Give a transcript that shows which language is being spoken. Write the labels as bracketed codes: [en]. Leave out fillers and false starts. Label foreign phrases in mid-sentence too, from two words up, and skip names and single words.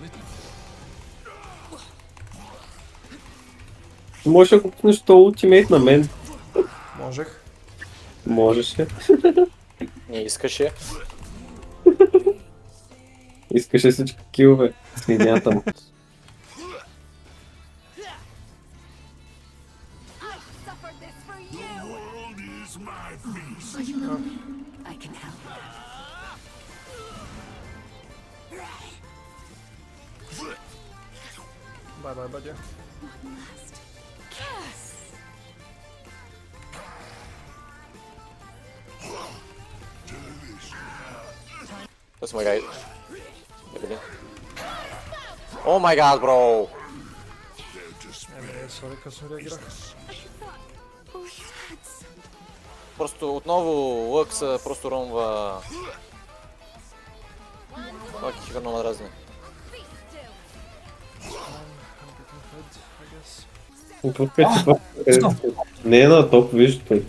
[bg] Може да купнеш то ултимейт на мен. Можех. Можеше. Не искаше. Искаше всички килове. Свинята. [en] I can help. [bg] Бай, бадя. [en] That's my guy. Oh my god, bro! [bg] Сори, късно реагирах. Просто отново Лъкс просто ромва... Лък ще много надразни. Не е на топ, виж той.